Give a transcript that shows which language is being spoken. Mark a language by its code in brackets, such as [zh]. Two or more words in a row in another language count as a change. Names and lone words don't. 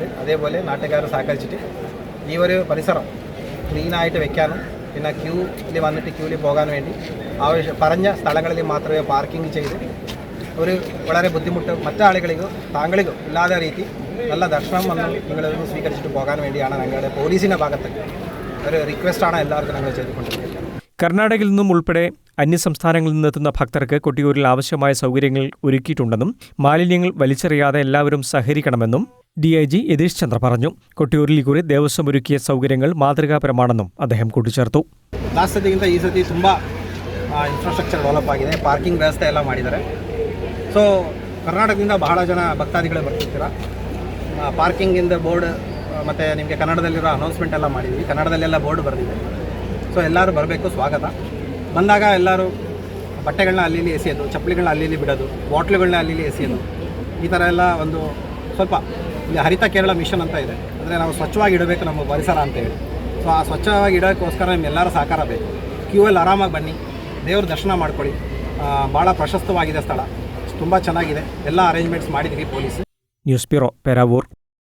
[ml] അതേപോലെ നാട്ടുകാർ സഹകരിച്ചിട്ട് ഈ ഒരു പരിസരം ക്ലീനായിട്ട് വെക്കാനും പിന്നെ ക്യൂവിൽ വന്നിട്ട് ക്യൂവിൽ പോകാൻ വേണ്ടി പറഞ്ഞ സ്ഥലങ്ങളിൽ മാത്രമേ പാർക്കിംഗ് ചെയ്ത് ഒരു വളരെ ബുദ്ധിമുട്ട് മറ്റാളുകളിലോ താങ്കളിലോ ഇല്ലാത്ത രീതി നല്ല ദർശനം വന്ന് നിങ്ങളൊന്ന് സ്വീകരിച്ചിട്ട് പോകാൻ വേണ്ടിയാണ് ഞങ്ങളുടെ പോലീസിൻ്റെ ഭാഗത്ത് ഒരു റിക്വസ്റ്റാണ് എല്ലാവർക്കും ഞങ്ങൾ ചെയ്തുകൊണ്ടിരിക്കുന്നത്. കർണാടകയിൽ നിന്നും ഉൾപ്പെടെ അന്യസംസ്ഥാനങ്ങളിൽ നിന്നെത്തുന്ന ഭക്തർക്ക് കൊട്ടിയൂരിൽ ആവശ്യമായ സൗകര്യങ്ങൾ ഒരുക്കിയിട്ടുണ്ടെന്നും മാലിന്യങ്ങൾ വലിച്ചെറിയാതെ എല്ലാവരും സഹകരിക്കണമെന്നും DIG യതീഷ് ചന്ദ്ര പറഞ്ഞു. കൊട്ടിയൂരിൽ ഇക്കുറി ദേവസ്വം ഒരുക്കിയ സൗകര്യങ്ങൾ മാതൃകാപരമാണെന്നും അദ്ദേഹം കൂട്ടിച്ചേർത്തു. [kn] ಲಾಸ್ಟ್ಗಿಂತ ಈ ಸತಿ ತುಂಬ [en] infrastructure develop [kn] ಆಗಿದೆ, ಪಾರ್ಕಿಂಗ್ ವ್ಯವಸ್ಥೆ ಎಲ್ಲ ಮಾಡಿದ್ದಾರೆ. ಸೊ ಕರ್ನಾಟಕದಿಂದ ಬಹಳ ಜನ ಭಕ್ತಾದಿಗಳು ಬರ್ತಿರ್ತೀರ. ಪಾರ್ಕಿಂಗಿಂದ ಬೋರ್ಡ್ ಮತ್ತು ನಿಮಗೆ ಕನ್ನಡದಲ್ಲಿರೋ ಅನೌನ್ಸ್ಮೆಂಟ್ ಎಲ್ಲ ಮಾಡಿದ್ವಿ, ಕನ್ನಡದಲ್ಲೆಲ್ಲ ಬೋರ್ಡ್ ಬರೆದಿದೆ. ಸೊ ಎಲ್ಲರೂ ಬರಬೇಕು, ಸ್ವಾಗತ. ಬಂದಾಗ ಎಲ್ಲರೂ ಬಟ್ಟೆಗಳನ್ನ ಅಲ್ಲಿ ಎಸೆಯೋದು, ಚಪ್ಪಲಿಗಳನ್ನ ಅಲ್ಲಿ ಬಿಡೋದು, ಬಾಟ್ಲುಗಳನ್ನ ಅಲ್ಲಿ ಎಸೆಯೋದು, ಈ ಥರ ಎಲ್ಲ ಒಂದು ಸ್ವಲ್ಪ ಇಲ್ಲಿ ಹರಿತ ಕೇರಳ ಮಿಷನ್ ಅಂತ ಇದೆ. ಅಂದರೆ ನಾವು ಸ್ವಚ್ಛವಾಗಿ ಇಡಬೇಕು ನಮ್ಮ ಪರಿಸರ ಅಂತೇಳಿ. ಸೊ ಆ ಸ್ವಚ್ಛವಾಗಿ ಇಡೋಕ್ಕೋಸ್ಕರ ನಿಮ್ಮೆಲ್ಲರ ಸಹಕಾರ ಬೇಕು. ಕ್ಯೂವಲ್ಲಿ ಆರಾಮಾಗಿ ಬನ್ನಿ, ದೇವ್ರ ದರ್ಶನ ಮಾಡ್ಕೊಳ್ಳಿ. ಭಾಳ ಪ್ರಶಸ್ತವಾಗಿದೆ ಸ್ಥಳ, ತುಂಬ ಚೆನ್ನಾಗಿದೆ. ಎಲ್ಲ ಅರೇಂಜ್ಮೆಂಟ್ಸ್ ಮಾಡಿದ್ದೀವಿ ಪೊಲೀಸ್. [ml] ന്യൂസ് ബ്യൂറോ, പേരാവൂർ.